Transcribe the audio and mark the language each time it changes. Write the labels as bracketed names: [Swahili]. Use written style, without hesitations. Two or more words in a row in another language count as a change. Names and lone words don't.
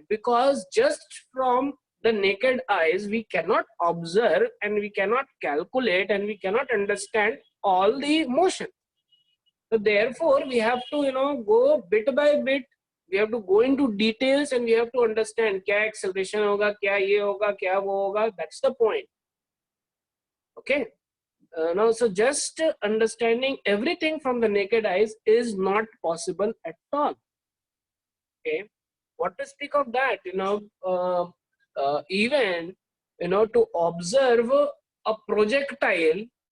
[English] Because just from the naked eyes we cannot observe and we cannot calculate and we cannot understand all the motion. So therefore we have to go bit by bit, we have to go into details and we have to understand [Hindi] क्या acceleration होगा, क्या ये होगा, क्या वो होगा. [English] That's the point. Okay. Now, so just understanding everything from the naked eyes is not possible at all. Okay, what to speak of that? Even to observe a projectile.